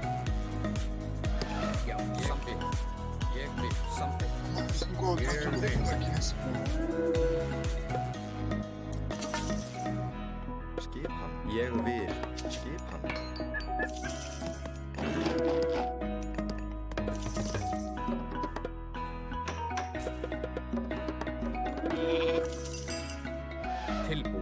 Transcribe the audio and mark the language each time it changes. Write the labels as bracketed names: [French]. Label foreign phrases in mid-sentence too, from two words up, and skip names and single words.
[Icelandic] Já, samþykkt. Ég vil samþykkt. [Portuguese] Vamos colocar todo mundo aqui nesse ponto. [Icelandic] Skipan. Ég vil. Skipan. Tilbúin.